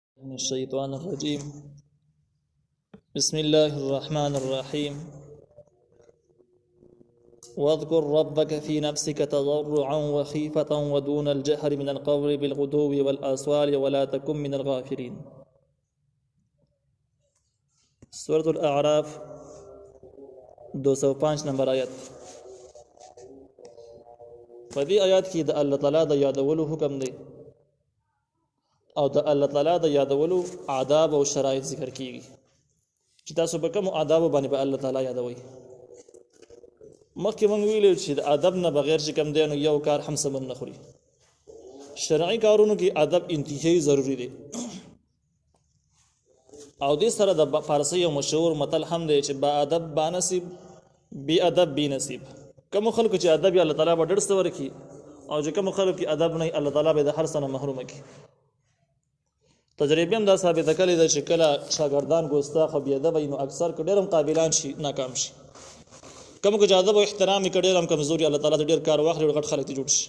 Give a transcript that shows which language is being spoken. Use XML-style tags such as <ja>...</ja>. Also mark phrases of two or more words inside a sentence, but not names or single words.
<ar>من الشيطان الرجيم بسم الله الرحمن الرحيم واذكر ربك في نفسك تضرعا وخيفة ودون الجهر من القول بالغدو والآصال ولا تكن من الغافلين.</ar> <ps>سورة الأعراف 205 نمبر آیت. په دې آیات کې د الله تعالی د یادولو حکم دی او د الله تعالی د یادولو آداب او شرایط ذکر کیږي چې تاسو به کوم آداب باندې به الله تعالی یادوي. مخکې موږ ویل چې د ادب نه بغیر چې کوم دی نو یو کار هم سمون نه خوري. شرعي کارونو کې ادب انتهایی ضروری دی او دې سره د فارسی یو مشهور متل هم دی چې</ps> <fa>با ادب با نصیب بی ادب بی نصیب.</fa> <ps>کوم خلکو چې ادب یې الله تعالی به ډېر څه ورکړي او چې کوم خلکو کې ادب نه الله تعالی به د هر څه نه محروم کړي. تجربه هم دا ثابته کړې ده چې کله شاګردان ګوستاخ او بی ادب وي نو اکثر ډېر هم قابلان شي ناکام شي. کوم کو ادب او احترام یې ډېر هم کمزوري الله تعالی ډېر کار واخلي غټ خلک ته جوړ شي.</ps>